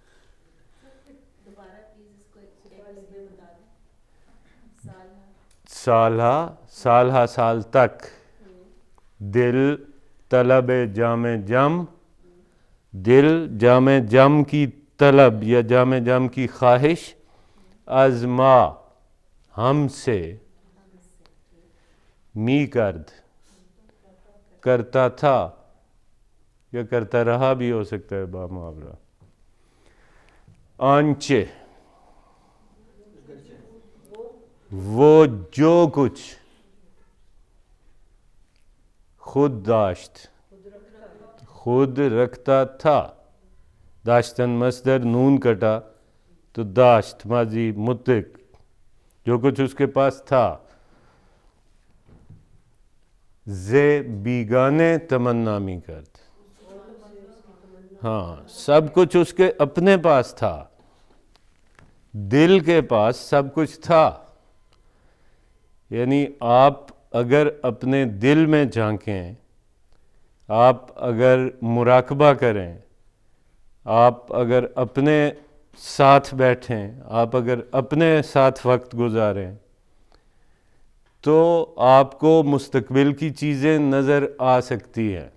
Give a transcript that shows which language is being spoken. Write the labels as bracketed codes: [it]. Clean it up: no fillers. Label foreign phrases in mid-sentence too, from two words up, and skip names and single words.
[ur] سالہ سالہ سال تک. [fa] دل طلب جام جم. [ur] دل جام جم کی طلب یا جام جم کی خواہش [fa] از ما [ur] ہم سے [fa] می کرد [ur] کرتا تھا یا کرتا رہا بھی ہو سکتا ہے با محاورہ. آنچے وہ جو کچھ [fa] خود داشت [ur] خود رکھتا تھا. داشتن مصدر نون کٹا تو داشت ماضی مطلق جو کچھ اس کے پاس تھا. [fa] زے بیگانے تمنا می کرد. [ur] ہاں سب کچھ اس کے اپنے پاس تھا. دل کے پاس سب کچھ تھا. یعنی آپ اگر اپنے دل میں جھانکیں, آپ اگر مراقبہ کریں, آپ اگر اپنے ساتھ بیٹھیں, آپ اگر اپنے ساتھ وقت گزاریں تو آپ کو مستقبل کی چیزیں نظر آ سکتی ہیں.